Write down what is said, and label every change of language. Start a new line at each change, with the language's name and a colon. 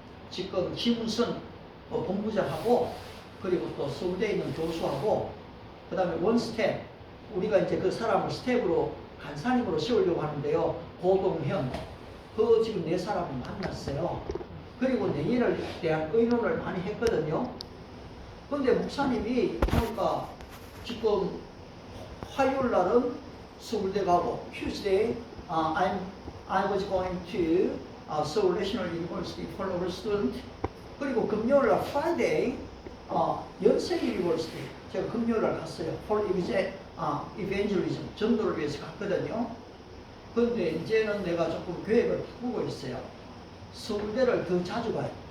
Korean: 지금 지문선 본부장하고 그리고 또 서울대에 있는 교수하고 그 다음에 원 스텝 우리가 이제 그 사람을 스텝으로 간사님으로 세우려고 하는데요. 고동현 그 지금 네 사람을 만났어요. 그리고 내년을 대한 의논을 많이 했거든요. 그런데 목사님이 보니까 지금 화요일 날은 서울대 가고
English: Tuesday I was going to Seoul National University for our student.
Korean: 그리고 금요일 날 Friday 연세 유니버시티 제가 금요일 날 갔어요.
English: for evangelism
Korean: 전도를 위해서 갔거든요. 그런데 이제는 내가 조금 계획을 바꾸고 있어요. 서울대를 더 자주 가요.